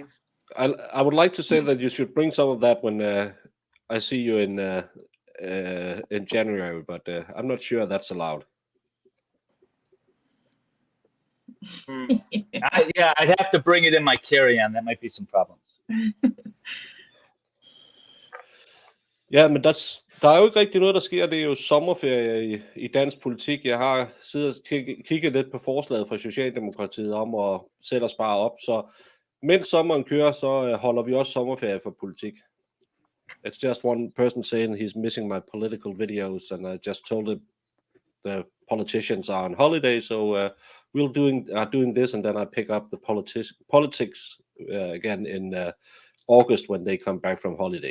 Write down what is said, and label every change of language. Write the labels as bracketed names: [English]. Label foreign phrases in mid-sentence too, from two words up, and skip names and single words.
[English] I would like to say that you should bring some of that when I see you in January, but I'm not sure that's allowed. Yeah, I'd have to bring it in my carry-on. That might be some problems. [Danish] Ja, men der er jo ikke rigtig noget, der sker. Det er jo sommerferie i dansk politik. Jeg har siddet og kigget lidt på forslaget fra Socialdemokratiet om at sætte og spare op. Så mens sommeren kører, så holder vi også sommerferie for politik. [English] It's just one person saying he's missing my political videos, and I just told him the politicians are on holiday, so are doing this, and then I pick up the politics again in August when they come back from holiday.